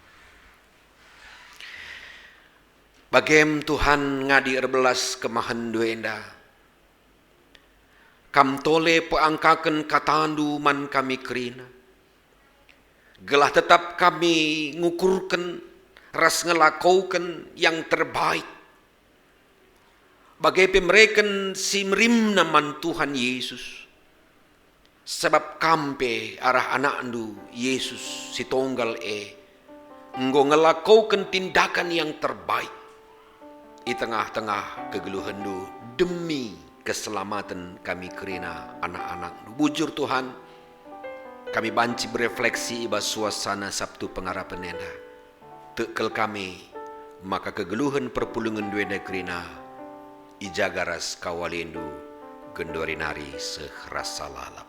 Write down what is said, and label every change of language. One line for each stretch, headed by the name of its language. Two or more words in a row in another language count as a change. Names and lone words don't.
Batak Karo: Bagem Tuhan ngadi erbelas kemahan duenda. Kam tole peangkaken katandu man kami kerina. Gelah tetap kami ngukurkan ras ngelakaukan
Indonesian: yang terbaik.
Batak Karo: Bagai pemreken si merimna man Tuhan Yesus. Sebab kampe arah anak andu Yesus si tonggal enggo ngelakaukan
Indonesian: tindakan yang terbaik. Di tengah-tengah
Batak Karo: kegeluhan du
Indonesian: demi keselamatan
Batak Karo: kami kerina anak-anak. Bujur Tuhan, kami banci berefleksi iba suasana Sabtu Pengharapan enda. Tekel kami, maka kegeluhan perpulungan duenda kerina ijagaras kawalindu gendorinari sehrasa lalap.